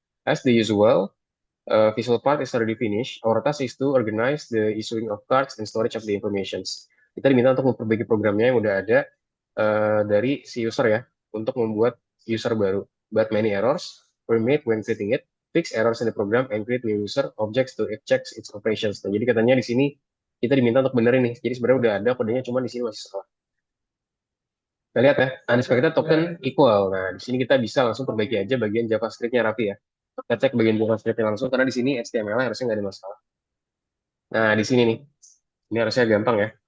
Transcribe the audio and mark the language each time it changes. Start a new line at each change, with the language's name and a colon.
English: As the usual, visual part is already finished. Our task is to organize the issuing of cards and storage of the informations.
Indonesian: Kita diminta untuk memperbaiki programnya yang udah ada dari si user ya, untuk membuat user baru.
English: But many errors were made when creating it. Fix errors in the program and create new user objects to check its operations.
Indonesian: Nah, jadi katanya di sini kita diminta untuk benerin nih. Jadi sebenarnya udah ada kodenya, cuma di sini masih salah. Kita lihat ya, unexpected token equal. Nah, di sini kita bisa langsung perbaiki aja bagian JavaScript-nya Raffi ya. Kita cek bagian JavaScript-nya langsung, karena di sini HTML harusnya nggak ada masalah. Nah, di sini nih, ini harusnya gampang ya.